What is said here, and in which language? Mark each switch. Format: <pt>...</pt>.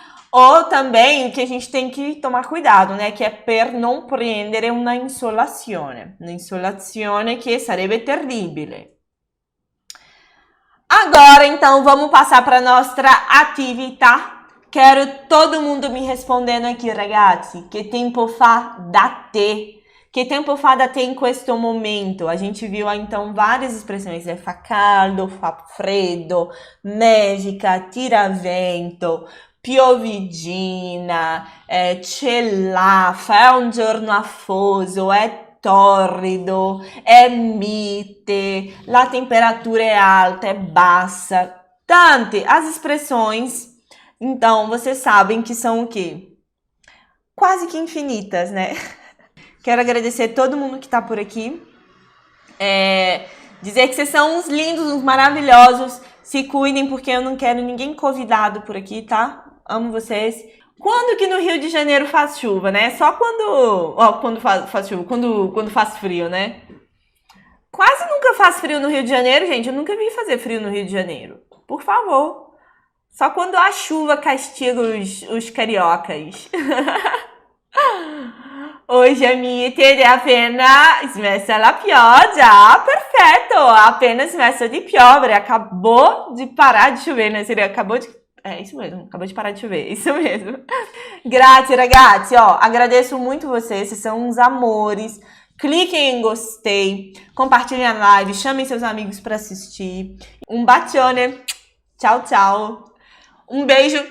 <pt>Ou também que a gente tem que tomar cuidado, né?</pt> <it>Que é per non prendere una insolazione. Una insolazione que sarebbe terribile.</it> <pt>Agora, então, vamos passar para nossa atividade. Quero todo mundo me respondendo aqui, ragazzi.</pt> <it>Que tempo fa da te? Que tempo fa da te in questo momento?</it> <pt>A gente viu então várias expressões, né?</pt> <it>Fa caldo, fa freddo, nevica, tiravento, piovidina, c'è l'afa, è un giorno afoso, è torrido, è mite, la temperatura é alta, é baixa.</it> <pt>Tante, as expressões, então, vocês sabem que são o quê? Quase que infinitas, né? Quero agradecer todo mundo que tá por aqui. Dizer que vocês são uns lindos, uns maravilhosos. Se cuidem, porque eu não quero ninguém convidado por aqui, tá? Amo vocês. Quando que no Rio de Janeiro faz chuva, né? Só quando... Ó, quando faz chuva, quando faz frio, né? Quase nunca faz frio no Rio de Janeiro, gente. Eu nunca vi fazer frio no Rio de Janeiro. Por favor. Só quando a chuva castiga os cariocas.</pt> <it>Hoje a mite è appena smessa la pioggia, perfetto, ha appena smesso di piovere,</it> <pt>acabou de parar de chover, né? Seria acabou de... É isso mesmo, acabou de parar de chover, isso mesmo.</pt> <it>Grazie ragazzi,</it> <pt>ó, agradeço muito vocês são uns amores. Cliquem em gostei, compartilhem a live, chamem seus amigos para assistir. Um bacione, tchau, tchau. Um beijo</pt>